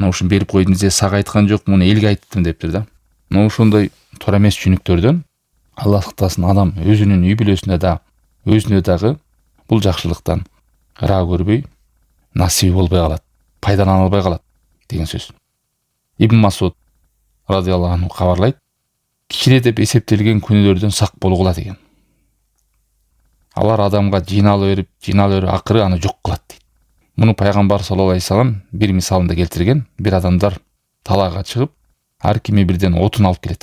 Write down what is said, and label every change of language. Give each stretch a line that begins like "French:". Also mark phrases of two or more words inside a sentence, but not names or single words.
Kyrgyz: мына ушун берип койдум десе сага айткан жок, муну элге айттым дептир да. Мына ошондой туура эмес түшүнүктөрдөн Аллах сактасын, адам өзүнүн үй бүлөсүнө да, өзүнө дагы бул жакшылыктан ыраа көрбөй, насиби болбой калат, пайдалана албай калат деген сөз. Ибн Масуд
Arabic: رضي الله عنه
Kyrgyz: кабарлайт: кичине деп эсептелген күнөөлөрдөн сак болгула деген. Алар адамга жыйнала берип акыры аны жок кылат дейт. Муну пайгамбар
Arabic: صلى الله عليه وسلم
Kyrgyz: бир мисалында келтирген. Бир адамдар талаага чыгып, ар кими бирден отун алып келет.